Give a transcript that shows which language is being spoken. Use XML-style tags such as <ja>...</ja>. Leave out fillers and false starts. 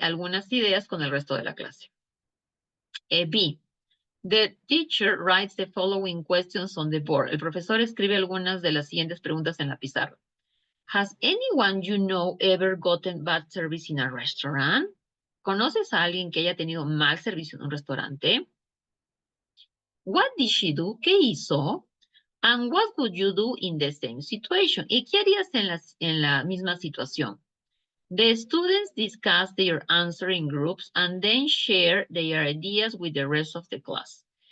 <es>Algunas ideas con el resto de la clase. B.</es> <en>The teacher writes the following questions on the board.</en> <es>El profesor escribe algunas de las siguientes preguntas en la pizarra.</es> <en>Has anyone you know ever gotten bad service in a restaurant?</en> <es>¿Conoces a alguien que haya tenido mal servicio en un restaurante?</es> <en>What did she do?</en> <es>¿Qué hizo?</es> <en>And what would you do in the same situation?</en> <es>¿Y qué harías en la misma situación?</es> <en>The students discuss their answer in groups and then share their ideas with the rest of the class.</en>